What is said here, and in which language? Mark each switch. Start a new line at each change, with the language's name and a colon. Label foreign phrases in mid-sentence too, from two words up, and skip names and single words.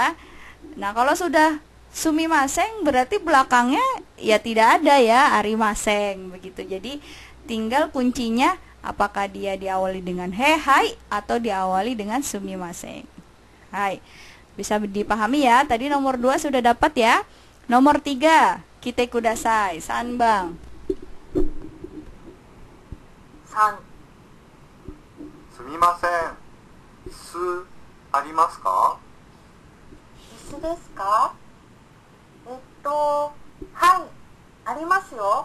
Indonesian: Nah, kalau sudah Sumimasen berarti belakangnya ya tidak ada ya arimasen begitu. Jadi tinggal kuncinya apakah dia diawali dengan he, hai atau diawali dengan sumimasen. Hai. Bisa dipahami ya. Tadi nomor 2 sudah dapat ya. Nomor 3,
Japanese: 来てください。三番. 3、すみません、椅子ありますか？椅子ですか？はい、ありますよ。